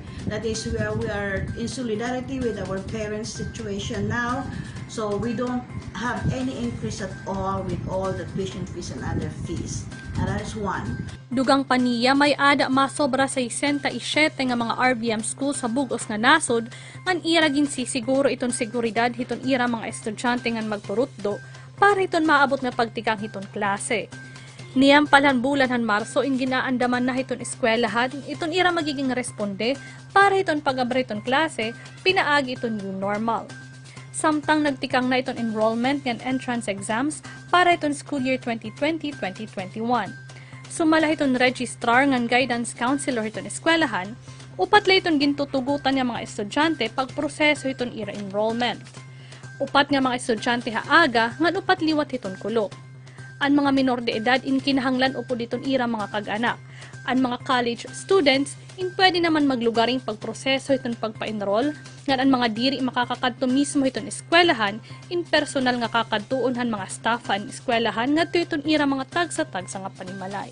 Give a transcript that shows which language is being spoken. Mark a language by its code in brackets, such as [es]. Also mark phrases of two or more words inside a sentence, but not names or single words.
[en] That is, we are in solidarity with our parents' situation now, so we don't have any increase at all with all the tuition fees and other fees. And that is one. [war] Dugang paniya may ada masobra sa 67 nga mga RVM school sa bugos nga nasod ngan ira ginsisiguro itong seguridad hiton ira mga estudyante ngan magturutdo para iton maabot nga pagtikang hiton klase. Niyang palan bulan han Marso in ginaandaman na hiton eskwelahan iton ira magiging responde para iton pag-abre iton klase pinaagi iton [en] new normal. [war] Samtang nagtikang na itong enrollment ng [en] entrance exams [war] para itong [en] school year [war] 2020-2021. Sumala itong registrar ng guidance counselor itong eskwelahan, upat la itong gintutugutan ng mga estudyante pagproseso itong ira enrollment. Upat nga mga estudyante haaga, ngan upat liwat itong kulok. Ang mga minor de edad in kinahanglan upod itong ira mga kag-anak. Ang mga [en] college students [war] in pwede naman maglugaring pagproseso itong pagpa-enroll ngan ang mga diri makakakadto mismo itong eskwelahan in personal nga kakadtuon han mga staff ang eskwelahan ngadto itong ira mga tagsa-tagsa nga panimalay.